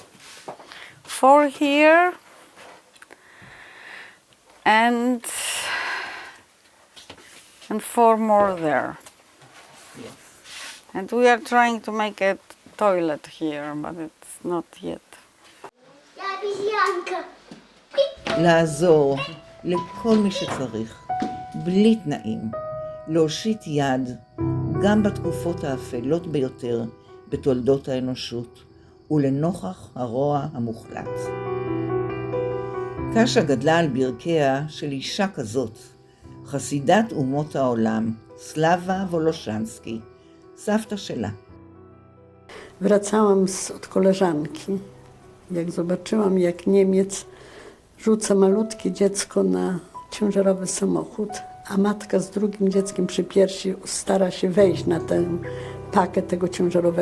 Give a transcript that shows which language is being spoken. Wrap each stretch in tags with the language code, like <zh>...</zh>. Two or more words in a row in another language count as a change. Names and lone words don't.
<en>4 here and 4 more there. Yes. And we are trying to make a toilet here, but it's not yet.</en> <he>לעזור לכל מי שצריך, בלי תנאים, להושיט יד, גם בתקופות האפלות ביותר בתולדות האנושות, ולנוכח הרוע המוחלט. קאשה גדלה על ברכיה של אישה כזאת, חסידת אומות העולם, סלבה וולושנסקי, סבתא שלה.</he> <pl>Wracałam od koleżanki, jak zobaczyłam, jak Niemiec rzuca malutkie dziecko na ciężarowy samochód, a matka z drugim dzieckiem przy piersi stara się wejść na ten pakiet tego ciężarowego.</pl>